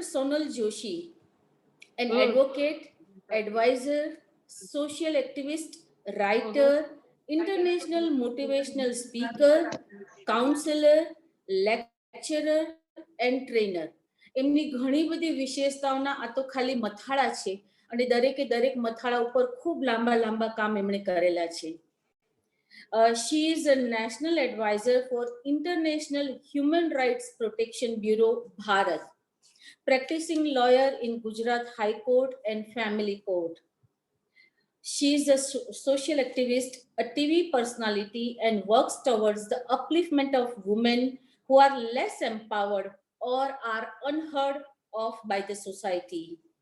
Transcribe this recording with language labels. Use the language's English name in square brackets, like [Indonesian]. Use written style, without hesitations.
[English] Sonal Joshi, an advocate, advisor, social activist, writer, international motivational speaker, counselor, lecturer and trainer. [Gujarati] એમની ઘણી બધી વિશેષતાઓના આ તો ખાલી મથાળા છે અને દરેક મથાળા ઉપર ખૂબ લાંબા કામ એમણે કરેલા છે. [English] She is a national advisor for International Human Rights Protection Bureau, Bharat, practicing lawyer in Gujarat High Court and Family Court. She is a social activist, a TV personality, and works towards the upliftment of women who are less empowered or are unheard of by the society.